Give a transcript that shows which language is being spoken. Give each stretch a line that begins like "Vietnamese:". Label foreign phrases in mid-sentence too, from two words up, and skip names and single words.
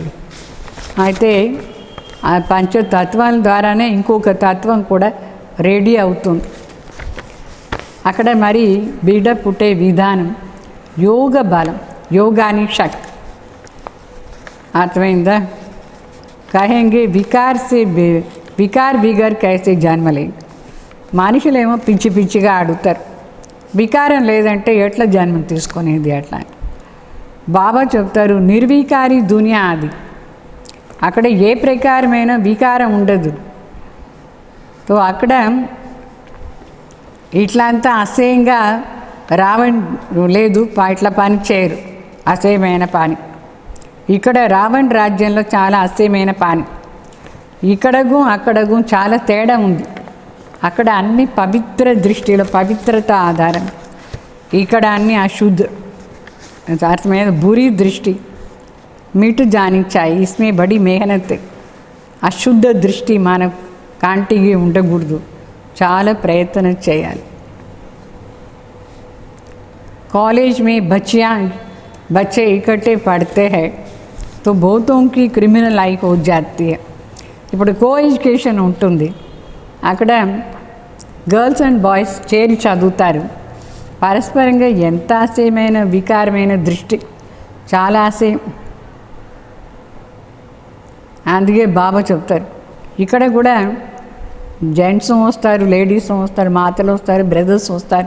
Telugu: అయితే ఆ పంచతత్వాల ద్వారానే ఇంకొక తత్వం కూడా రెడీ అవుతుంది. అక్కడ మరి బిడ్డ పుట్టే విధానం యోగ బలం, యోగాని శక్తి. అర్థమైందా?
Hindi: कहेंगे विकार बिगर कैसे जन्मले.
Telugu: మనుషులేమో పిచ్చి పిచ్చిగా అడుగుతారు, వికారం లేదంటే ఎట్లా జన్మ తీసుకునేది అట్లా. బాబా చెప్తారు
Hindi: निर्विकारी दुनिया
Telugu: అది, అక్కడ ఏ ప్రకారమైన వికారం ఉండదు. సో అక్కడ ఇట్లా అంతా అసహ్యంగా రావణ్ లేదు, ఇట్లా పని చేయరు, అసహ్యమైన పని. ఇక్కడ రావణ్ రాజ్యంలో చాలా అసహ్యమైన పని. ఇక్కడకు అక్కడకు చాలా తేడా ఉంది. అక్కడ అన్ని పవిత్ర దృష్టిలో పవిత్రత ఆధారం, ఇక్కడ అన్ని అశుద్ధ అర్థమైన
Hindi: बुरी दृष्टि मिट जानी चाहिए. इसमें बड़ी मेहनत है.
Telugu: అశుద్ధ దృష్టి మన కాంటికి ఉండకూడదు, చాలా ప్రయత్నం చేయాలి.
Hindi: कॉलेज में बच्चे इकट्ठे पढ़ते हैं तो बहुतों की
English: criminal life
Hindi: हो जाती है.
Telugu: ఇప్పుడు కో ఎడ్యుకేషన్ ఉంటుంది, అక్కడ
English: girls and boys
Telugu: చేరి చదువుతారు. పరస్పరంగా ఎంత అసహ్యమైన వికారమైన దృష్టి, చాలా అసహ్యం. అందుకే బాబా చెప్తారు ఇక్కడ కూడా జెంట్స్ వస్తారు, లేడీస్ వస్తారు, మాతలు వస్తారు, బ్రదర్స్ వస్తారు.